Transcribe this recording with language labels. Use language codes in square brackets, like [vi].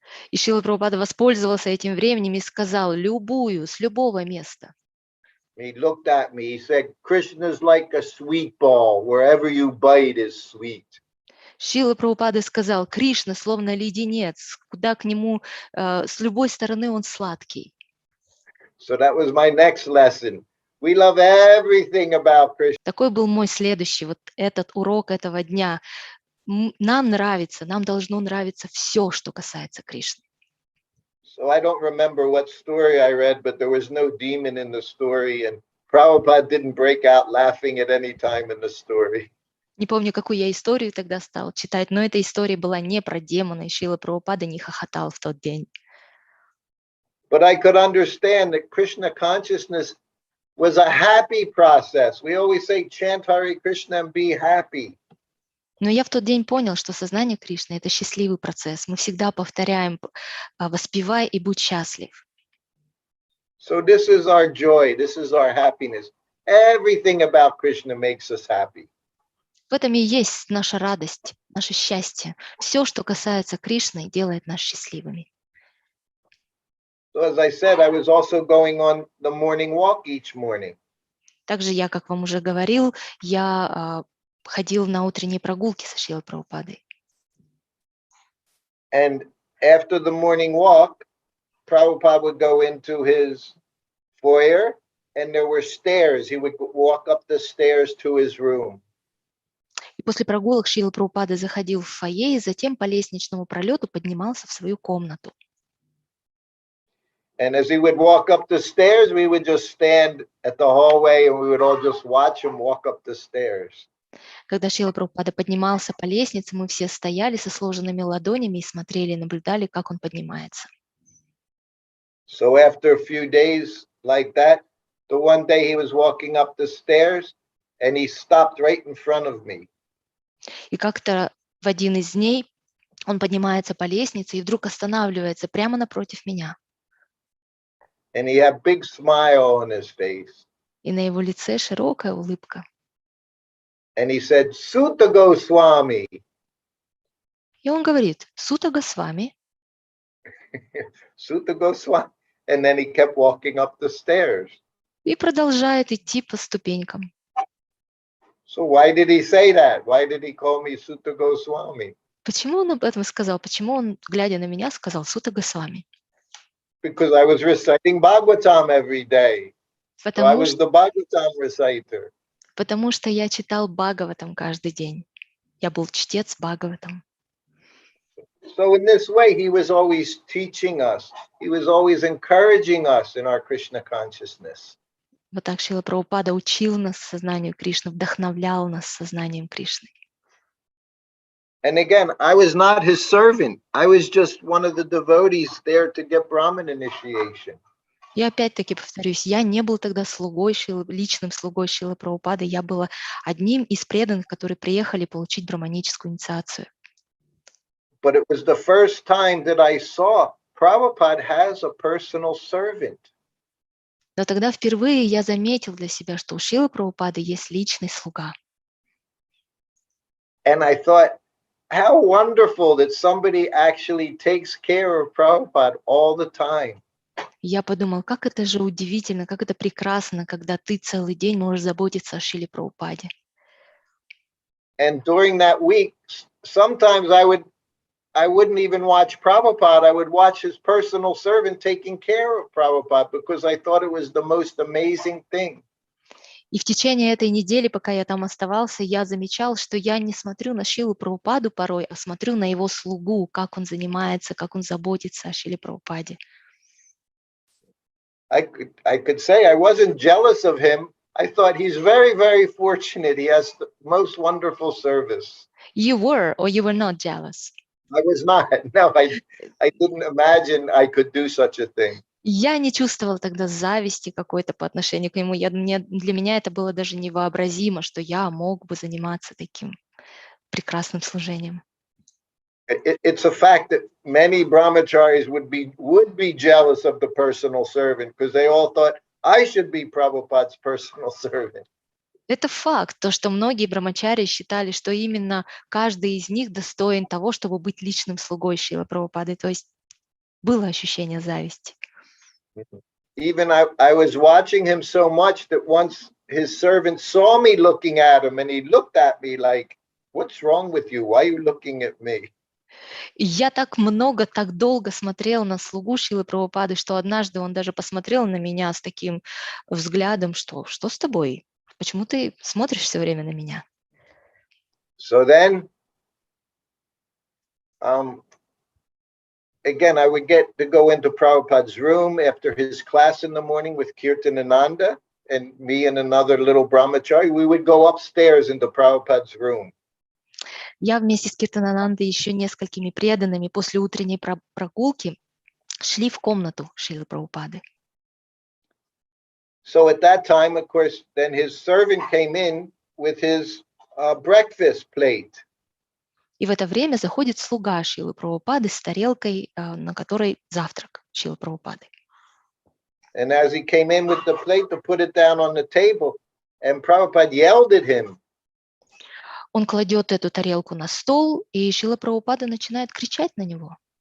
[ru] И Шрила Прабхупада воспользовался этим временем и сказал: любую, с любого места. [en] He looked at me, he said, Krishna's like a sweet ball, wherever you bite is sweet. [ru] Шрила Прабхупада сказал: Кришна словно леденец, куда к нему с любой стороны он сладкий. [en] So that was my next lesson. We love everything about Krishna. [ru] Такой был мой следующий, вот этот урок этого дня. Нам нравится, нам должно нравиться все, что касается Кришны. [en] So I don't remember what story I read, but there was no demon in the story, and Prabhupada didn't break out laughing at any time in the story. [ru] Не помню, какую я историю тогда стал читать, но эта история была не про демона, и Шрила Прабхупада не хохотал в тот день. [en] But I could understand that Krishna consciousness was a happy process. We always say, chant Hare Krishna and be happy. [ru] Но я в тот день понял, что сознание Кришны – это счастливый процесс. Мы всегда повторяем: воспевай и будь счастлив. [en] So this is our joy, this is our happiness. Everything about Krishna makes us happy. [ru] В этом и есть наша радость, наше счастье. Все, что касается Кришны, делает нас счастливыми. [en] So as I said, I was also going on the morning walk each morning. [ru] Также я, как вам уже говорил, я ходил на утренние прогулки со Шрилой Прабхупадой. [en] And after the morning walk, Prabhupada would go into his foyer, and there were stairs. He would walk up the stairs to his room. [ru] И после прогулок Шрила Прабхупада заходил в фойе и затем по лестничному пролету поднимался в свою комнату. [en] And as he would walk up the stairs, we would just stand at the hallway, and we would all just watch him walk up the stairs. [ru] Когда Шрила Прабхупада поднимался по лестнице, мы все стояли со сложенными ладонями и смотрели, наблюдали, как он поднимается. [en] So after a few days like that, the one day he was walking up the stairs, and he stopped right in front of me. [ru] И как-то в один из дней он поднимается по лестнице и вдруг останавливается прямо напротив меня. [en] And he had a big smile on his face. [ru] И на его лице широкая улыбка. [en] And he said, Sutta Goswami. [ru] И он говорит: Сута Госвами. [en] Sutta Goswami. And then he kept walking up the stairs. [ru] И продолжает идти по ступенькам. [en] So why did he say that? Why did he call me Sutta Goswami? [ru] Почему он об этом сказал? Почему он, глядя на меня, сказал Сута Госвами? [en] Because I was reciting Bhagavatam every day. So I was the Bhagavatam reciter. [ru] Потому что я читал Бхагаватам каждый день. Я был чтец Бхагаватам. [en] So in this way, he was always teaching us. He was always encouraging us in our Krishna consciousness. [ru] Вот так Шрила Прабхупада учил нас сознанию Кришны, вдохновлял нас сознанием Кришны. [en] And again, I was not his servant. I was just one of the devotees there to get Brahmin initiation. [ru] И опять-таки повторюсь, я не был тогда личным слугой Шрилы Прабхупады, я была одним из преданных, которые приехали получить браманическую инициацию. [en] But it was the first time that I saw Prabhupada has a personal servant. [ru] Но тогда впервые я заметил для себя, что у Шрилы Прабхупады есть личный слуга. [en] And I thought, how wonderful that somebody actually takes care of Prabhupada all the time. [ru] Я подумал, как это же удивительно, как это прекрасно, когда ты целый день можешь заботиться о Шриле Прабхупаде. [en] And during that week, sometimes I wouldn't even watch Prabhupada. I would watch his personal servant taking care of Prabhupada because I thought it was the most amazing thing. [ru] И в течение этой недели, пока я там оставался, я замечал, что я не смотрю на Шрилу Прабхупаду порой, а смотрю на его слугу, как он занимается, как он заботится о Шриле Прабхупаде. [en] I could say I wasn't jealous of him. I thought he's very, very fortunate. He has the most wonderful service. You were, or you were not jealous? I was not. No, I didn't imagine I could do such a thing. [ru] Я не чувствовал тогда зависти какой-то по отношению к нему. Для меня это было даже невообразимо, что я мог бы заниматься таким прекрасным служением. [en] It's a fact that many brahmacharis would be jealous of the personal servant because they all thought I should be Prabhupada's personal servant. [ru] Это факт, то, что многие брамачари считали, что именно каждый из них достоин того, чтобы быть личным слугой Шрилы Прабхупады. То есть было ощущение зависти. [en] Even I was watching him so much that once his servant saw me looking at him and he looked at me like, what's wrong with you? Why are you looking at me? [ru] И я так долго смотрел на слугу Шрилы Прабхупады, что однажды он даже посмотрел на меня с таким взглядом, что с тобой? Почему ты смотришь все время на меня? [en] So then, again, I would get to go into Prabhupada's room after his class in the morning with Kirtanananda, and me and another little brahmachari, we would go upstairs into Prabhupada's room. [ru] Я вместе с Киртананандой и еще несколькими преданными после утренней прогулки шли в комнату Шрилы Прабхупады. [en] So at that time, of course, then his servant came in with his breakfast plate. [ru] И в это время заходит слуга Шрилы Прабхупады с тарелкой, на которой завтрак Шрилы Прабхупады. [en] And as he came in with the plate to put it down on the table, and Prabhupada yelled at him. [ru] Он кладет эту тарелку на стол, и Шрила Прабхупада начинает кричать на него.